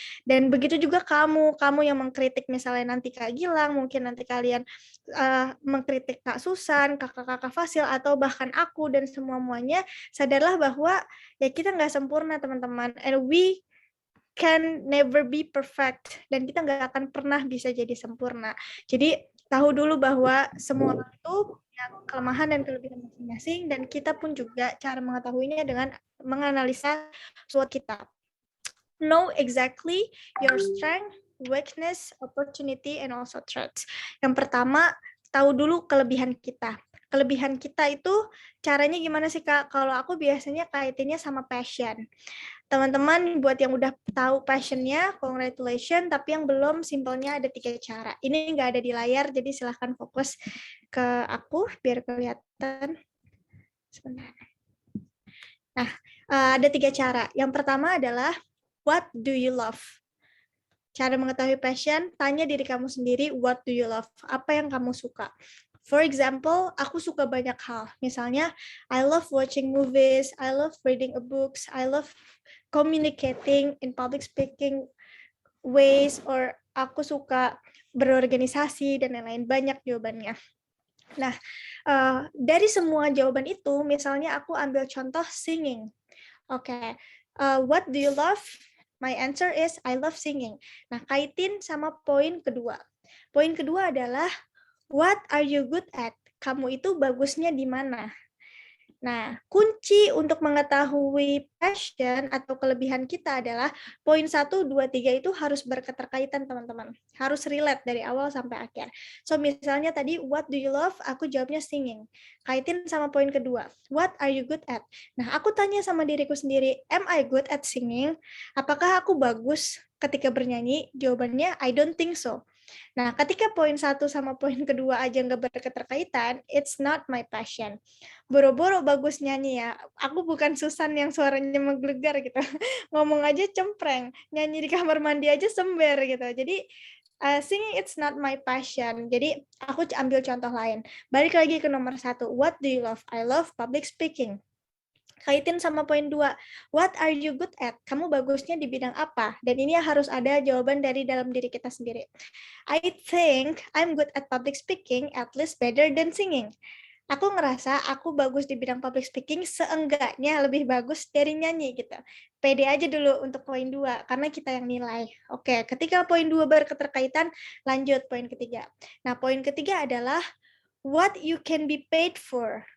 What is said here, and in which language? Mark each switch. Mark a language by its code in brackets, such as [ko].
[id] Dan begitu juga kamu yang mengkritik misalnya nanti Kak Gilang, mungkin nanti kalian mengkritik Kak Susan, kakak-kakak Fasil, atau bahkan aku dan semua-muanya, sadarlah bahwa ya kita nggak sempurna teman-teman, [en] and we can never be perfect, [id] dan kita nggak akan pernah bisa jadi sempurna. Jadi tahu dulu bahwa semua orang itu punya kelemahan dan kelebihan masing-masing, dan kita pun juga cara mengetahuinya dengan menganalisa SWOT kita. [en] Know exactly your strength, weakness, opportunity, and also threats. [id] Yang pertama, tahu dulu kelebihan kita. Kelebihan kita itu caranya gimana sih Kak? Kalau aku biasanya kaitinnya sama passion. Teman-teman buat yang udah tahu passionnya, congratulations. Tapi yang belum, simpelnya ada 3 cara. Ini nggak ada di layar, jadi silahkan fokus ke aku biar kelihatan. Sebentar. Nah, ada 3 cara. Yang pertama adalah [en] what do you love? [id] Cara mengetahui passion, tanya diri kamu sendiri, [en] what do you love? [id] Apa yang kamu suka? [en] For example, [id] aku suka banyak hal. [en] Misalnya, I love watching movies, I love reading a books, I love communicating in public speaking ways, or [id] aku suka berorganisasi, dan lain-lain. Banyak jawabannya. Nah, dari semua jawaban itu, misalnya aku ambil contoh singing. [en] Oke, what do you love? My answer is I love singing. [id] Nah, kaitin sama poin kedua. Poin kedua adalah [en] what are you good at? [id] Kamu itu bagusnya di mana? Nah, kunci untuk mengetahui passion atau kelebihan kita adalah poin 1, 2, 3 itu harus berketerkaitan, teman-teman. Harus relate dari awal sampai akhir. [en] So, [id] misalnya tadi, [en] what do you love? [id] Aku jawabnya [en] singing. [id] Kaitin sama poin kedua, [en] what are you good at? [id] Nah, aku tanya sama diriku sendiri, [en] am I good at singing? [id] Apakah aku bagus ketika bernyanyi? Jawabannya, [en] I don't think so. [id] Nah, ketika poin 1 sama poin kedua aja nggak berketerkaitan, [en] it's not my passion. [id] Boro-boro bagus nyanyi ya, aku bukan Susan yang suaranya menggelegar gitu. Ngomong aja cempreng, nyanyi di kamar mandi aja sember gitu. Jadi, [en] singing it's not my passion. [id] Jadi, aku ambil contoh lain. Balik lagi ke nomor 1, [en] what do you love? I love public speaking. [id] Kaitin sama poin 2, [en] what are you good at? [id] Kamu bagusnya di bidang apa? Dan ini harus ada jawaban dari dalam diri kita sendiri. [en] I think I'm good at public speaking, at least better than singing. [id] Aku ngerasa aku bagus di bidang public speaking, seenggaknya lebih bagus dari nyanyi gitu. Pede aja dulu untuk poin 2, karena kita yang nilai. Oke, ketika poin 2 berketerkaitan, lanjut poin ketiga. Nah, poin ketiga adalah [en] what you can be paid for.